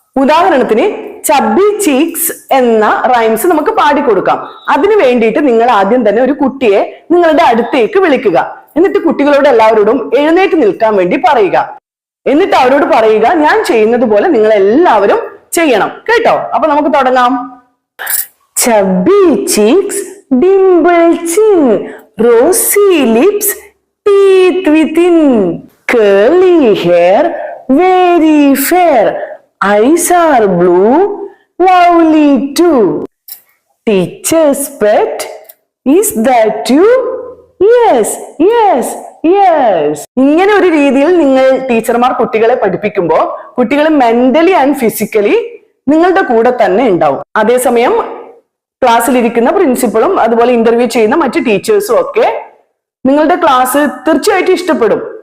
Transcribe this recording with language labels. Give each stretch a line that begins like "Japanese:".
Malayalam: ഉദാഹരണത്തിന് chubby cheeks എന്ന rhymes നമുക്ക് പാടിക്കൊടുക്കാം. അതിനു വേണ്ടിയിട്ട് നിങ്ങൾ ആദ്യം തന്നെ ഒരു കുട്ടിയെ നിങ്ങളുടെ അടുത്തേക്ക് വിളിക്കുക. എന്നിട്ട് കുട്ടികളോട് എല്ലാവരോടും എഴുന്നേറ്റ് നിൽക്കാൻ വേണ്ടി പറയുക. എന്നിട്ട് അവരോട് പറയുക, ഞാൻ ചെയ്യുന്നത് പോലെ നിങ്ങൾ എല്ലാവരും ചെയ്യണം കേട്ടോ. അപ്പൊ നമുക്ക് തുടങ്ങാം.
English: Chubby cheeks, dimple chin, rosy lips, teeth within, curly hair, very fair, eyes are blue, lovely too. Teacher's pet, is that you? Yes, yes, yes.
Malayalam: ഇങ്ങനെ ഒരു രീതിയിൽ നിങ്ങൾ ടീച്ചർമാർ കുട്ടികളെ പഠിപ്പിക്കുമ്പോൾ കുട്ടികൾ
English: mentally and physically
Malayalam: നിങ്ങളുടെ കൂടെ തന്നെ ഉണ്ടാവും. അതേസമയം ക്ലാസ്സിലിരിക്കുന്ന പ്രിൻസിപ്പളും അതുപോലെ ഇന്റർവ്യൂ ചെയ്യുന്ന മറ്റു ടീച്ചേഴ്സും ഒക്കെ നിങ്ങളുടെ ക്ലാസ് തീർച്ചയായിട്ടും ഇഷ്ടപ്പെടും.